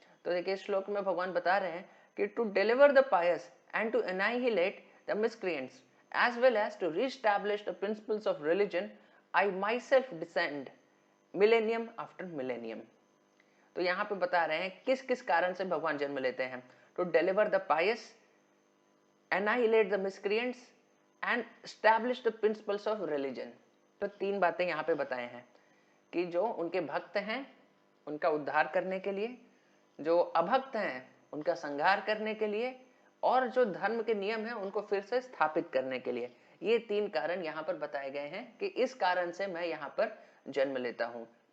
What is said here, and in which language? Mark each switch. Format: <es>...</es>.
<hi>तो देखिए इस श्लोक में भगवान बता रहे हैं कि</hi> <en>To deliver the pious and to annihilate the miscreants as well as to reestablish the principles of religion I myself descend millennium after millennium।</en> <hi>तो यहाँ पे बता रहे हैं किस किस कारण से भगवान जन्म लेते हैं।</hi> <en>To deliver the pious, annihilate the miscreants and establish the principles of religion।</en> <hi>तो तीन बातें यहाँ पे बताए हैं कि जो उनके भक्त हैं उनका उद्धार करने के लिए, जो अभक्त हैं उनका संहार करने के लिए, और जो धर्म के नियम हैं उनको फिर से स्थापित करने के लिए। ये तीन कारण यहाँ पर बताए गए हैं कि इस कारण से मैं यहाँ पर जन्म लेता हूँ।</hi>